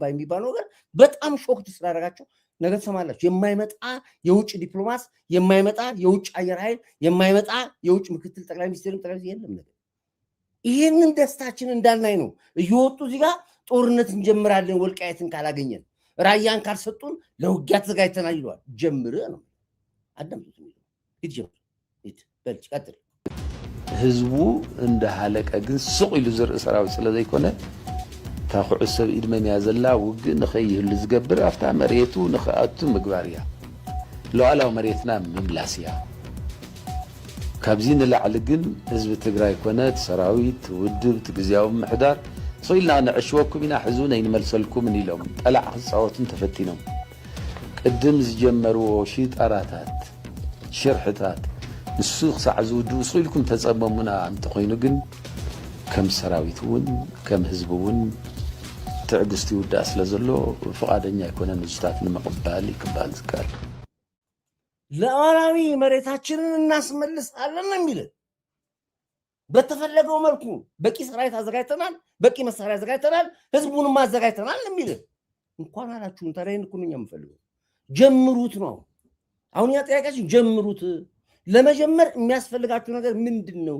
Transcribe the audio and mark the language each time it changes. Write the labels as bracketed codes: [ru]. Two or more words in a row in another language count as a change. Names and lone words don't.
[am] የሚባለው ነገር በጣም ሾክት ስላደረጋቸው ነገ ትሰማላችሁ። የማይመጣ የውጭ ዲፕሎማስ፣ የማይመጣ የውጭ አየር ኃይል፣ የማይመጣ የውጭ ምክትል ጠቅላይ ሚኒስትርም ጠቅላይ የለም ነገር። ይህንን ደስታችን እንዳናይ ነው እየወጡ እዚህ ጋር ጦርነት እንጀምራለን ወልቃየትን ካላገኘን፣ ራያን ካልሰጡን ለውጊያ ተዘጋጅተናል ይለዋል። ጀምር ነው አዳምጡት። ሂድ ጀምር፣ ሂድ በልጭ ቀጥል። [ti] ህዝቡ እንደ ሃለቀ ግን ስቕ ኢሉ ዝርኢ ሰራዊት ስለ ዘይኮነ እታ ኩዕሶ ሰብ ኢድ መንያ ዘላ ውግእ ንኸይህሉ ዝገብር ኣብታ መሬቱ ንኽኣቱ ምግባር እያ። ሉዓላዊ መሬትና ምምላስ እያ። ካብዚ ንላዕሊ ግን ህዝቢ ትግራይ ኮነት ሰራዊት ውድብ ግዝያዊ ምሕዳር ስኢልና ንዕሽወኩም ኢና ሕዝቡ ነይንመልሰልኩምን ኢሎም ጠላዕ ክፃወቱን ተፈቲኖም ቅድም ዝጀመርዎ ሽጣራታት ሽርሕታት ንሱ ክሳዕ ዝውድኡ ስኢልኩም ተፀመሙና እንተኮይኑ ግን ከም ሰራዊት እውን ከም ህዝቢ እውን ትዕግስቲ ይውዳእ ስለ ዘሎ ፍቃደኛ ኣይኮነን ንዝታት ንምቕባል ይክባል ዝካል [am] ሉዓላዊ መሬታችንን እናስመልሳለን ነው የሚለን። በተፈለገው መልኩ በቂ ሰራዊት አዘጋጅተናል፣ በቂ መሳሪያ አዘጋጅተናል፣ ህዝቡንም አዘጋጅተናል ነው የሚለን። እንኳን አላችሁን ታዲያ እኮ ነው የምፈልገው። ጀምሩት ነው አሁን ያ ጥያቄያችን። ጀምሩት። ለመጀመር የሚያስፈልጋችሁ ነገር ምንድን ነው?